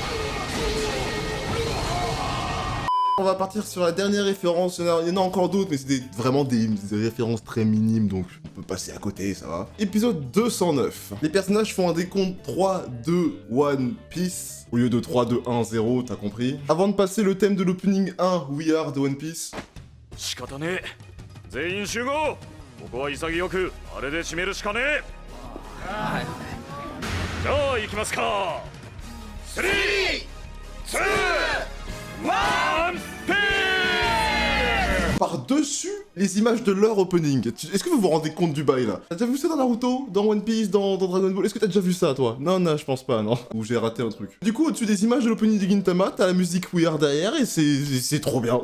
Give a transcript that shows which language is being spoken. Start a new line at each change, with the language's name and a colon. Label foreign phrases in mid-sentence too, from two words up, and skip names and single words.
French: On va partir sur la dernière référence, il y en a encore d'autres, mais c'est vraiment des références très minimes, donc on peut passer à côté, ça va. Épisode 209. Les personnages font un décompte 3, 2, 1, Piece, au lieu de 3, 2, 1, 0, t'as compris. Avant de passer le thème de l'opening 1, We Are de One Piece.
Japanese: 仕方ねえ全員集合ここは潔くあれで締めるしかねえはいじゃあ行きますか3、2、1
French: Par-dessus les images de leur opening. Est-ce que vous vous rendez compte du bail là? T'as déjà vu ça dans Naruto? Dans One Piece? Dans Dragon Ball? Est-ce que t'as déjà vu ça toi? Non, je pense pas, non. Ou j'ai raté un truc. Du coup, au-dessus des images de l'opening de Gintama, t'as la musique We Are derrière et c'est trop bien.